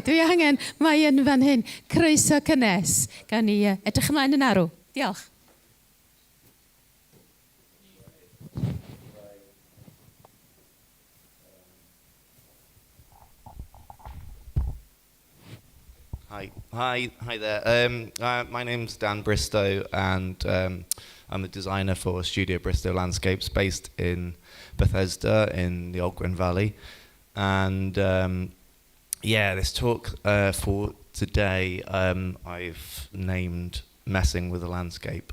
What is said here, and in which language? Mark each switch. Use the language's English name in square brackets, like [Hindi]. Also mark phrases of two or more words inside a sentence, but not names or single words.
[Welsh] Dwi angen, mae yn fan hyn, croeso cynnes. Gawn ni edrych ymlaen yn arw. Diolch. [English] Hi there. My name's Dan Bristow, and I'm a designer for Studio Bristow Landscapes, based in Bethesda in the Ogwen Valley. And this talk for today, I've named "Messing with the Landscape."